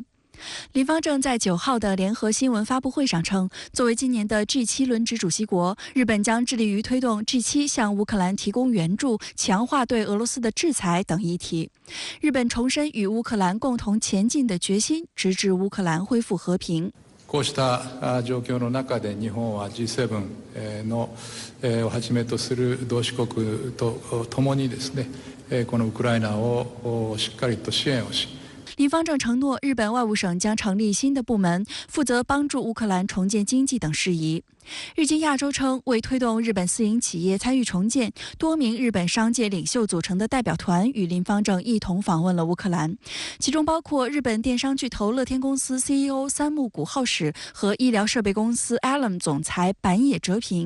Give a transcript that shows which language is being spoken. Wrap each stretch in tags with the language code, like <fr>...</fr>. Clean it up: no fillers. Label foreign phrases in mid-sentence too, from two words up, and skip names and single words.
<zh>林芳正在9号的联合新闻发布会上称，作为今年的 G7 轮值主席国，日本将致力于推动 G7 向乌克蘭提供援助，强化对俄罗斯的制裁等议题。日本重申与乌克蘭共同前進的決心，直至烏克蘭恢復和平。</zh> <ja>こうした状況の中で、日本は G7 のをはじめとする同志国と共にですね、このウクライナをしっかりと支援をし。</ja> <zh>林芳正承诺，日本外务省将成立新的部门，负责帮助乌克兰重建经济等事宜。日经亚洲称，为推动日本私营企业参与重建，多名日本商界领袖组成的代表团与林芳正一同访问了乌克兰，其中包括日本电商巨头乐天公司 CEO 三木谷浩史和医疗设备公司 Allen 总裁板野哲平。</zh>